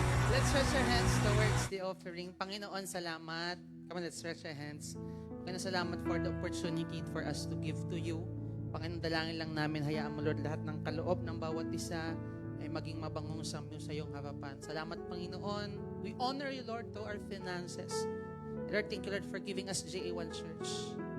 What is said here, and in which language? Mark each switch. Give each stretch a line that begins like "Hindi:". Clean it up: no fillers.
English: Let's stretch our hands towards the offering.
Filipino: Panginoon, salamat.
English: Come on, let's stretch our hands.
Filipino: Panginoon, salamat
English: for the opportunity for us to give to you.
Filipino: Panginoon, dalangin lang namin, hayaan mo, Lord, lahat ng kaloob ng bawat isa ay maging mabangong sa iyong harapan. Salamat, Panginoon.
English: We honor you, Lord, to our finances. Lord, thank you, Lord, for giving us JA1 Church.